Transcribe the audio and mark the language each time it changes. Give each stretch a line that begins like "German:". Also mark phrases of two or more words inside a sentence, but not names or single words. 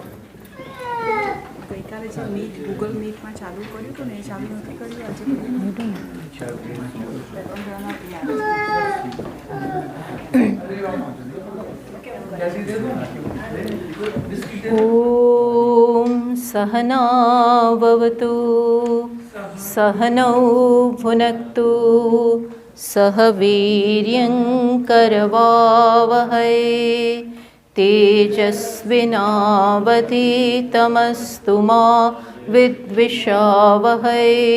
Gujarati: ગઈકાલે જે મીટ ગૂગલ મીટમાં ચાલુ કર્યું હતું ને એ ચાલુ નથી કર્યું આજે
Sanskrit: ॐ सहना भवतु सहनौ भुनक्तु सह वीर्यं करवावहै तेजस्विनावधीतमस्तु मा विद्विषावहै।